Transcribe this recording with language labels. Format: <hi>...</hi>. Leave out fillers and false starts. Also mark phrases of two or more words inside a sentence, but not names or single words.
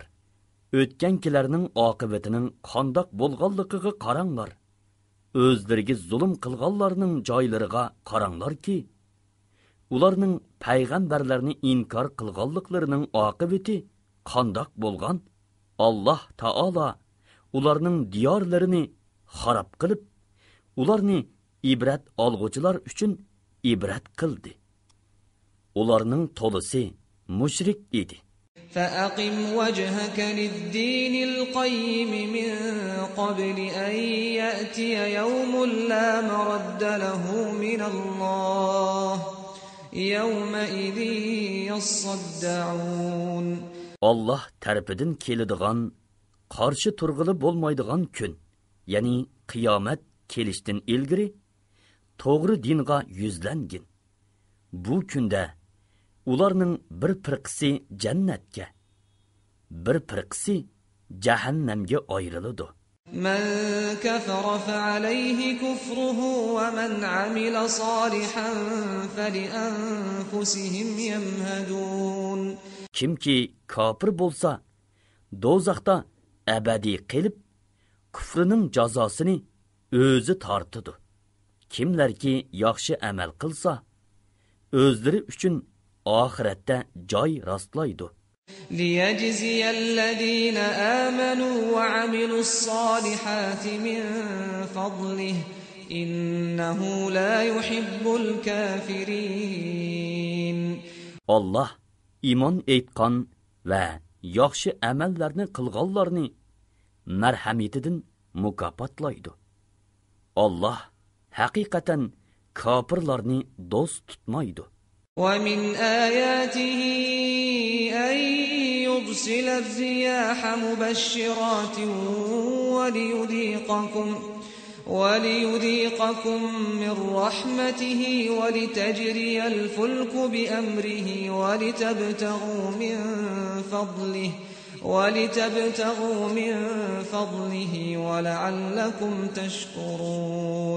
<uz>O'tgankilarning oqibatining qandoq bo'lganligiga qaranglar. O'zlariga zulm qilganlarning joylariga qaranglar ki, ularning payg'ambarlarni inkor qilganliklarining oqibati qandoq bo'lgan? Alloh taolo ularning diyorlarini xarob qilib, ularni ibrat olg'uvchilar uchun ibrat qildi. Ularning to'lisi mushrik edi.</uz> <ar>فأقم وجهك للدين القيم من قبل أن يأتي يوم لا مرد له من الله يومئذ يصدعون.</ar> <uz>Allah tarafidan keladigan qarshi turg'ili bo'lmaydigan kun, ya'ni qiyomat kelishdan ilgari to'g'ri dinga yuzlangin. Bu kunda ularning bir firqasi jannatga, bir firqasi jahannamga ayriladi.</uz> <ar>من كفر فعليه كفره ومن عمل صالحا فلأنفسهم يمهدون.</ar> <uz>Kimki kafir bo'lsa, do'zaxda abadiy qilib, kufrining jazosini o'zi tortadi. Kimlarki yaxshi amal qilsa, o'zlari uchun oxiratda joy rastlaydi.</uz> <ar>ليجزي الذين آمنوا وعملوا الصالحات من فضله إنه لا يحب الكافرين.</ar> <uz>Allah iymon etgan va yaxshi amallarni qilganlarni marhamatidan mukofotlaydi. Allah haqiqatan kofirlarni do'st tutmaydi.</uz> <ar>ومن آياته أن يرسل الرياح مبشرات وليذيقكم من رحمته ولتجري الفلك بأمره ولتبتغوا من فضله وَلِتَبْتَغُوا مِنْ فَضْلِهِ وَلَعَلَّكُمْ تَشْكُرُونَ.</ar>